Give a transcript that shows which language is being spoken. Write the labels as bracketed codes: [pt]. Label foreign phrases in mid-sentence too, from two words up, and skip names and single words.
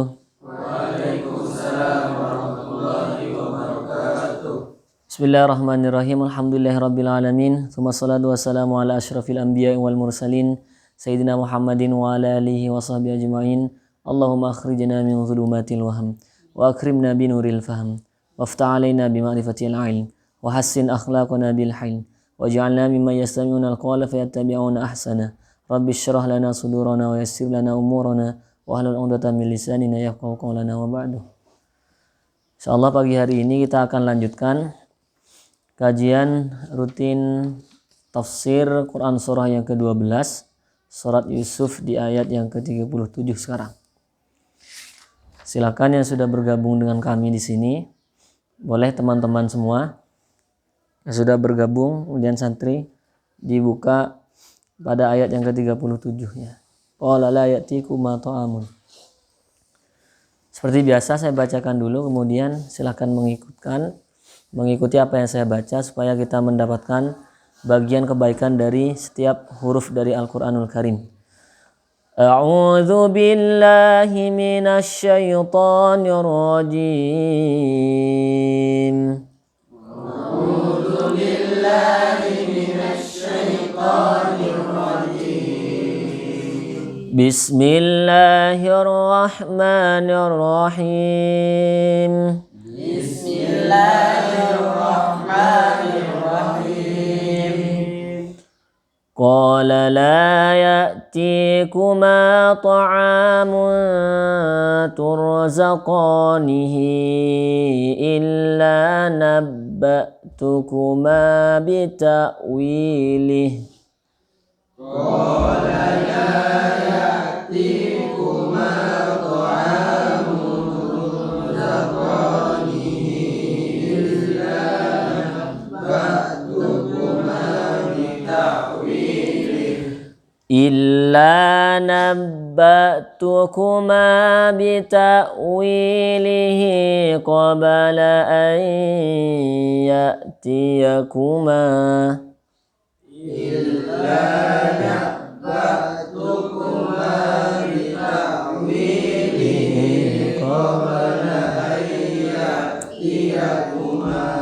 [ar] وعليكم السلام ورحمة الله وبركاته. بسم الله الرحمن الرحيم الحمد لله رب العالمين. ثم الصلاة والسلام على أشرف الأنبياء والمرسلين سيدنا محمد وعلى آله وصحبه أجمعين. اللهم أخرجنا من ظلمات الوهم وأكرمنا بنور الفهم وافتح علينا بمعرفة العلم وحسن أخلاقنا بالحلم واجعلنا ممن يستمعون القول فيتبعون أحسنه. رب اشرح لنا صدورنا ويسر لنا أمورنا واحلل عقدة من لساننا يفقهوا قولنا وبعد. [id] Insyaallah pagi hari ini kita akan lanjutkan kajian rutin tafsir Quran surah yang ke-12, surat Yusuf di ayat yang ke-37 sekarang. Silakan yang sudah bergabung dengan kami di sini, boleh teman-teman semua yang sudah bergabung, kemudian santri dibuka pada ayat yang ke-37 ya. [ar] قال لا يأتيكما طعام. [id] Seperti biasa saya bacakan dulu, kemudian silakan mengikuti apa yang saya baca supaya kita mendapatkan bagian kebaikan dari setiap huruf dari Al-Qur'anul Karim. [ar] أعوذ بالله من الشيطان الرجيم. أعوذ بالله من الشيطان الرجيم. بسم الله الرحمن الرحيم. بسم الله الرحمن الرحيم. قال لا يأتيكما طعام ترزقانه إلا نبأتكما بتأويله. قال لا يأتيكما طعام ترزقانه إلا نبأتكما بتأويله. إلا نبأتكما بتأويله قبل أن يأتيكما. إلا نبأتكما بتأويله قبل أن يأتيكما.